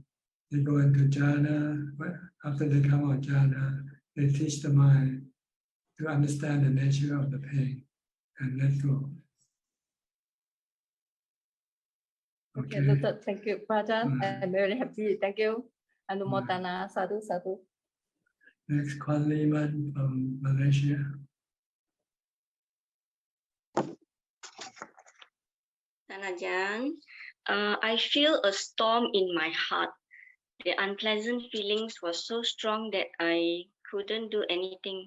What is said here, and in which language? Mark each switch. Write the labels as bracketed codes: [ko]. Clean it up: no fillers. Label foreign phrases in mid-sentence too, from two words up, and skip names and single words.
[en] They go into jhana. After they come out of jhana, they teach the mind to understand the nature of the pain and let go. Okay, thank you, Ajahn. I'm very happy. Thank you. [pi] Anumodana, sadhu, sadhu. [en] Next, Kwan Liman from Malaysia. Ajahn, I feel a storm in my heart. The unpleasant feelings were so strong that I couldn't do anything.